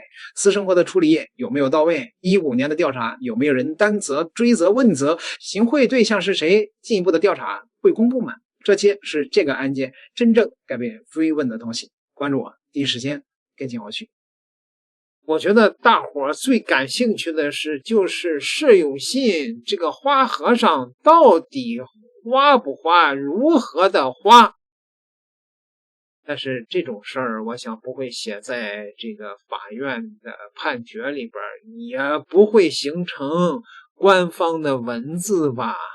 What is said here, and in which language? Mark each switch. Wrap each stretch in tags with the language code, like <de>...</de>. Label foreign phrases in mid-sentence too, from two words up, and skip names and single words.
<zh>私生活的處理有沒有到位？15年的調查有沒有人擔責、追責、問責？行賄對象是誰？進一步的調查會公布嗎？這些是這個案件真正該被追問的東西。關注我，第一時間跟進後續。我覺得大夥最感興趣的是，就是释永信這個花和尚到底花不花，如何的花？但是這種事兒，我想不會寫在這個法院的判決裡邊，也不會形成官方的文字吧？</zh>